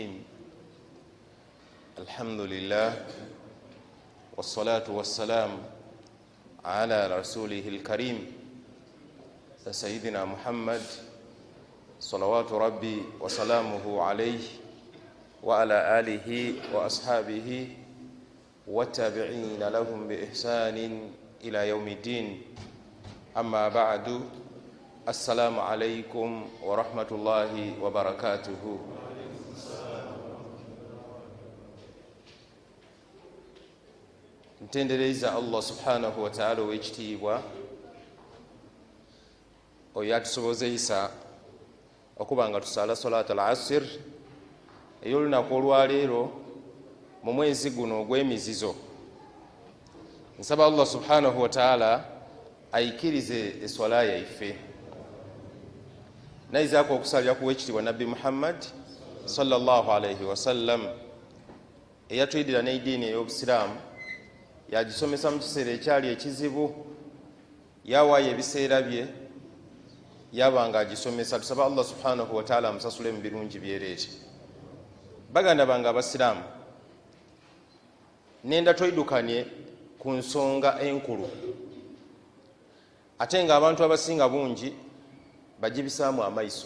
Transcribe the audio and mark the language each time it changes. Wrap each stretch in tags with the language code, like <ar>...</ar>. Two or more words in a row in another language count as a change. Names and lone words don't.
<ar>الحمد لله والصلاة والسلام على رسوله الكريم سيدنا محمد صلوات ربي وسلامه عليه وعلى آله وأصحابه والتابعين لهم بإحسان إلى يوم الدين. أما بعد، السلام عليكم ورحمة الله وبركاته.</ar> <lg>Ntendereza Allah</lg> <ar>سبحانه وتعالى</ar> <lg>w'ekitiibwa oyo atusobozeisa okuba nga tusala</lg> <ar>صلاة العصر</ar> <lg>ey'olunaku olwaleero mu mwezi guno ogw'emizizo. Nsaba Allah</lg> <ar>سبحانه وتعالى</ar> <lg>ayikirize eswala yaife, nayizaako okusalira ku w'ekitiibwa Nabbi Muhammad</lg> <ar>صلى الله عليه وسلم</ar> <lg>eyatuyidira n'ediini ey'obusiraamu, yagisomesa mu kiseera ekyali ekizibu, yawaayo ebiseera bye yabanga agisomesa. Tusaba Allah</lg> <ar>سبحانه وتعالى</ar> <lg>amusasule mu birungi byereere. Baganda bange abasiraamu, nenda twidukanye ku nsonga enkulu ate nga abantu abasinga bungi bagibisaamu amaiso.</lg>